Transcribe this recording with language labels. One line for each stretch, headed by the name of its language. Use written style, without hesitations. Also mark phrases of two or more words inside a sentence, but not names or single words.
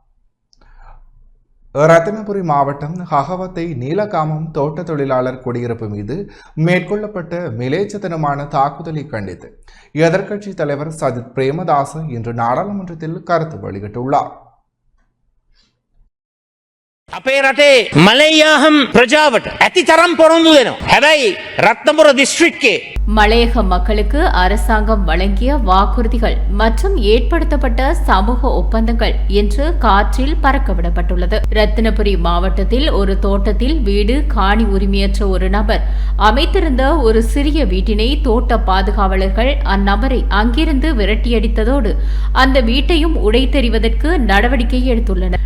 Tamil: ரத்னபுரி மாவட்டம் ஹகவத்தை நீலகாமம் தோட்ட தொழிலாளர் குடியிருப்பு மீது மேற்கொள்ளப்பட்ட மிலேச்சத்தனமான தாக்குதலை கண்டித்து எதிர்க்கட்சித் தலைவர் சஜித் பிரேமதாச இன்று நாடாளுமன்றத்தில் கருத்து வெளியிட்டுள்ளார்.
Sinhala: අපේ රටේ මලයාහම් ප්‍රජාවට ඇති තරම් පොරොන්දු දෙනවා. හැබැයි රත්නපුර දිස්ත්‍රික්කයේ
Tamil: மலையக மக்களுக்கு அரசாங்கம் வழங்கிய வாக்குறுதிகள் மற்றும் ஏற்படுத்தப்பட்ட சமூக ஒப்பந்தங்கள் இன்று காற்றில் பறக்கவிடப்பட்டுள்ளது. ரத்தினபுரி மாவட்டத்தில் ஒரு தோட்டத்தில் வீடு காணி உரிமையற்ற ஒரு நபர் அமைத்திருந்த ஒரு சிறிய வீட்டினை தோட்ட பாதுகாவலர்கள் அந்நபரை அங்கிருந்து விரட்டியடித்ததோடு அந்த வீட்டையும் உடைத்தெறிவதற்கு நடவடிக்கை எடுத்துள்ளனர்.